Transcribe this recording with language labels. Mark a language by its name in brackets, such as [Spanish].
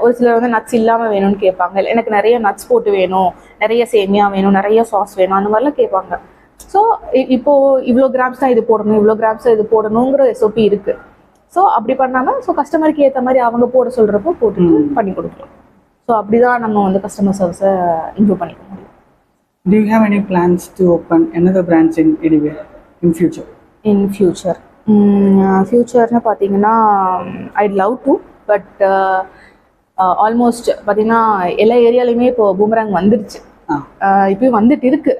[Tamil] ஒரு சிலர் வந்து நட்ஸ் இல்லாமல் வேணும்னு கேட்பாங்க, எனக்கு நிறைய நட்ஸ் போட்டு வேணும், நிறைய சேமியா வேணும், நிறைய சாஸ் வேணும், அந்த மாதிரிலாம் கேட்பாங்க. ஸோ இப்போ இவ்வளோ கிராம்ஸ் தான் இது போடணும், இவ்வளோ கிராம்ஸ் தான் இது போடணுங்கிற எஸ்ஓபி இருக்கு. ஸோ அப்படி பண்ணாமல் ஸோ கஸ்டமருக்கு ஏற்ற மாதிரி அவங்க போட சொல்கிறப்போ போட்டுட்டு பண்ணி கொடுக்கலாம். ஸோ அப்படிதான் நம்ம வந்து கஸ்டமர் சர்வீஸை இம்ப்ரூவ் பண்ணிக்க முடியும். [English] Do you have any plans to open another branch in anywhere in future? In future, [Tamil] ஃபியூச்சர்னு பார்த்தீங்கன்னா [English] I'd love to, [Tamil] but almost பார்த்தீங்கன்னா எல்லா ஏரியாலையுமே இப்போ பூமராங் வந்துடுச்சு. இப்போயும் வந்துட்டு இருக்கு.